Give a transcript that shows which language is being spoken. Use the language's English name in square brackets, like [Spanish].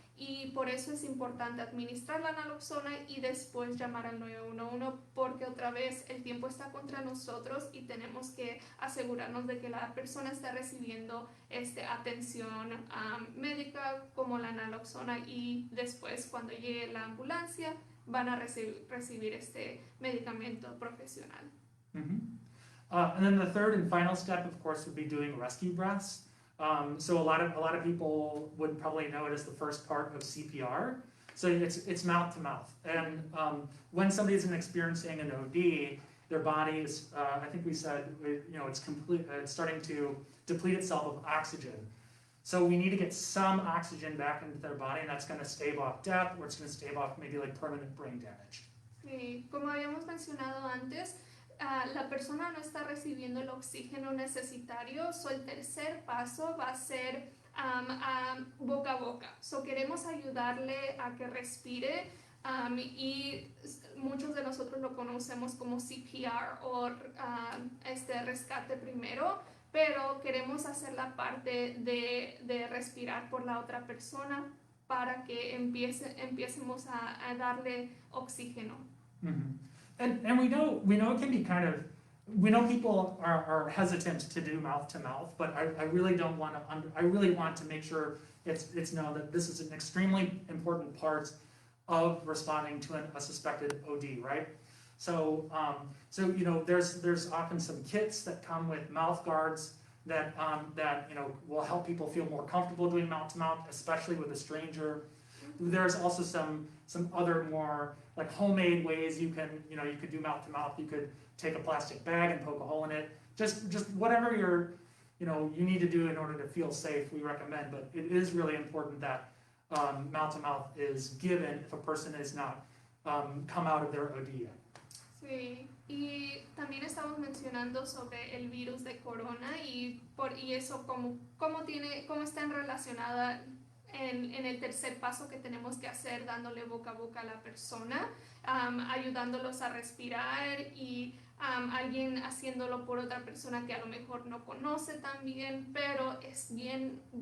[Spanish] y por eso es importante administrar la naloxona y después llamar al 911 porque otra vez el tiempo está contra nosotros y tenemos que asegurarnos de que la persona está recibiendo atención médica como la naloxona y después cuando llegue la ambulancia van a recibir este medicamento profesional. [English] And then the third and final step, of course, would be doing rescue breaths. So a lot of people would probably know it as the first part of CPR. So it's mouth to mouth. And when somebody isn't experiencing an OD, their body is, I think we said, it's starting to deplete itself of oxygen. So we need to get some oxygen back into their body, and that's going to stave off death, or it's going to stave off maybe like permanent brain damage. [Spanish] Sí, como habíamos mencionado antes, la persona no está recibiendo el oxígeno necesitario, so el tercer paso va a ser boca a boca. So queremos ayudarle a que respire y muchos de nosotros lo conocemos como CPR o rescate primero, pero queremos hacer la parte de respirar por la otra persona para que empiecemos a darle oxígeno. [English] And we know it can be kind of we know people are hesitant to do mouth to mouth, but I really don't want to. I really want to make sure it's known that this is an extremely important part of responding to a suspected OD, right? So, you know, there's often some kits that come with mouth guards that you know will help people feel more comfortable doing mouth to mouth, especially with a stranger. There's also some other more like homemade ways you could do mouth to mouth. You could take a plastic bag and poke a hole in it. Just whatever you need to do in order to feel safe, we recommend. But it is really important that mouth to mouth is given if a person is not come out of their OD yet. [Spanish] Sí, y también estamos mencionando sobre el virus de corona y eso cómo está relacionada en el tercer paso que tenemos que hacer, dándole boca a boca a la persona, ayudándolos a respirar y alguien haciéndolo por otra persona que a lo mejor no conoce tan bien, pero es bien